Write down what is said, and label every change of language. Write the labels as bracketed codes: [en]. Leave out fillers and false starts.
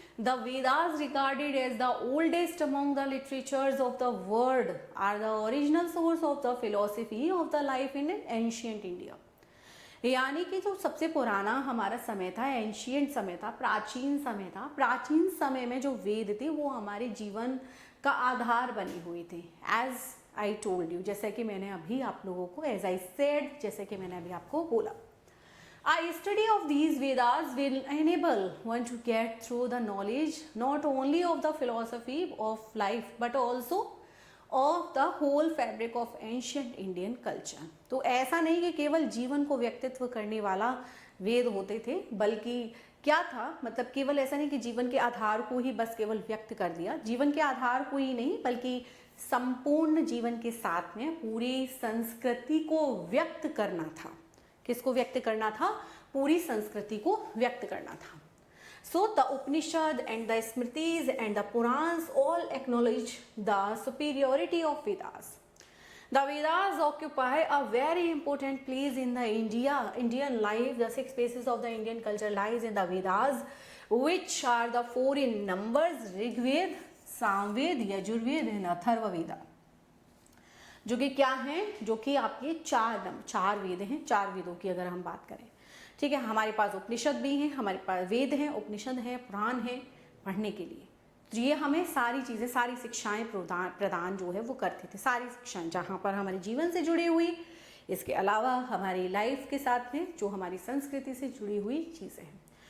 [en] The Vedas regarded as the oldest among the literatures of the world are the original source of the philosophy of the life in ancient India. [hi] यानी कि जो सबसे पुराना हमारा समय था, एंशियंट समय था, प्राचीन समय था, प्राचीन समय में जो वेद थे वो हमारे जीवन का आधार बने हुए थे। [en] as I told you, [hi] जैसे कि मैंने अभी आप लोगों को, [en] as I said, [hi] जैसे कि मैंने अभी आपको बोला, [en] a study of these Vedas will enable one to get through the knowledge not only of the philosophy of life but also of the whole fabric of ancient Indian culture. [hi] तो ऐसा नहीं कि केवल जीवन को व्यक्तित्व करने वाला वेद होते थे, बल्कि क्या था, मतलब केवल ऐसा नहीं कि जीवन के आधार को ही बस केवल व्यक्त कर दिया, जीवन के आधार को ही नहीं बल्कि संपूर्ण जीवन के साथ में पूरी संस्कृति को व्यक्त करना था। किसको व्यक्त करना था? पूरी संस्कृति को व्यक्त करना था। [en] So the Upanishad and the Smritis and the Purans all acknowledge the superiority of Vedas. The Vedas occupy a very important place in the Indian life. The 6 phases of the Indian culture lies in the Vedas, which are the 4 in numbers: Rigved, Samved, Yajurved and Atharvaveda. [hi] जो कि क्या हैं? जो कि आपके 4 वेद हैं। 4 वेदों की अगर हम बात करें, ठीक है, हमारे पास उपनिषद भी हैं, हमारे पास वेद हैं, उपनिषद हैं, पुराण हैं पढ़ने के लिए। तो ये हमें सारी चीज़ें, सारी शिक्षाएं प्रदान जो है वो करते थे, सारी शिक्षाएं जहाँ पर हमारे जीवन से जुड़ी हुई, इसके अलावा हमारी लाइफ के साथ में जो हमारी संस्कृति से जुड़ी हुई चीज़ें हैं।